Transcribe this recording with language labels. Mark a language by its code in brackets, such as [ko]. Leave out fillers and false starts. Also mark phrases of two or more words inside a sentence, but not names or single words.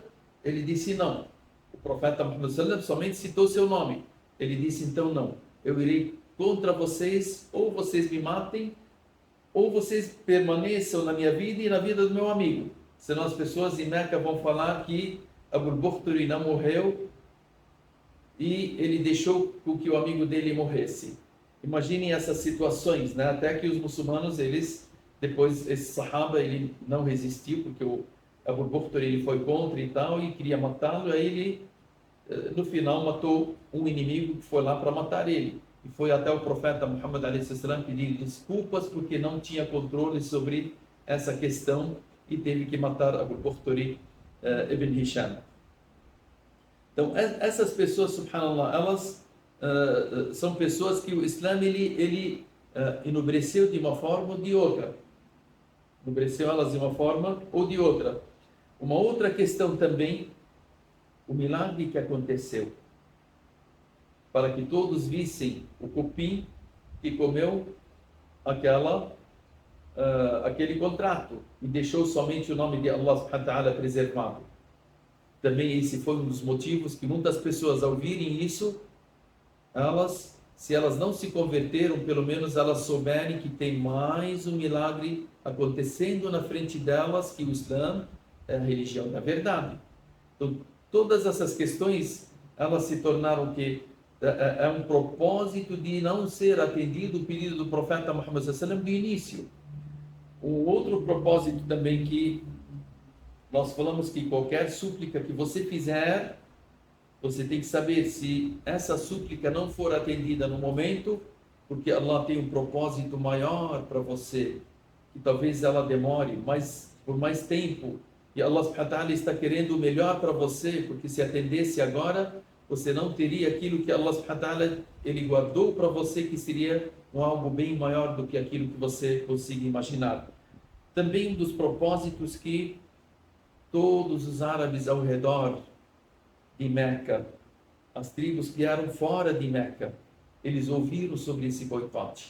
[pt] Ele disse: não. O profeta Muhammad sallallahu somente citou seu nome. Ele disse: então não. Eu irei contra vocês, ou vocês me matem, ou vocês permaneçam na minha vida e na vida do meu amigo. Senão as pessoas em Meca vão falar que Abu al-Bukhturi não morreu e ele deixou com que o amigo dele morresse. Imaginem essas situações, né? Até que os muçulmanos, depois esse sahaba, ele não resistiu, porque o Abu al-Bukhturi, ele foi contra e tal, e queria matá-lo. Aí ele, no final, matou um inimigo que foi lá para matar ele. E foi até o profeta Muhammad a.s. pedir desculpas porque não tinha controle sobre essa questão e teve que matar Abu al-Bukhturi ibn Hisham. Então, essas pessoas, subhanallah, elas são pessoas que o Islã ele enobreceu de uma forma ou de outra. Enobreceu elas de uma forma ou de outra. Uma outra questão também, o milagre que aconteceu para que todos vissem o cupim que comeu aquele contrato e deixou somente o nome de Allah [ar] سبحانه وتعالى [pt] preservado. Também esse foi um dos motivos que muitas pessoas, ao virem isso, se elas não se converteram, pelo menos elas souberem que tem mais um milagre acontecendo na frente delas, que o Islã é a religião da verdade. Então, todas essas questões, elas se tornaram que é um propósito de não ser atendido o pedido do profeta Muhammad [ar] صلى الله عليه وسلم [pt] do início. Um outro propósito também que nós falamos que qualquer súplica que você fizer, você tem que saber se essa súplica não for atendida no momento, porque Allah tem um propósito maior para você, que talvez ela demore por mais tempo, e Allah [ar] سبحانه وتعالى [pt] está querendo o melhor para você, porque se atendesse agora, você não teria aquilo que Allah [ar] سبحانه وتعالى [pt] ele guardou para você, que seria algo bem maior do que aquilo que você consiga imaginar. Também um dos propósitos que todos os árabes ao redor de Meca, as tribos que eram fora de Meca, eles ouviram sobre esse boicote.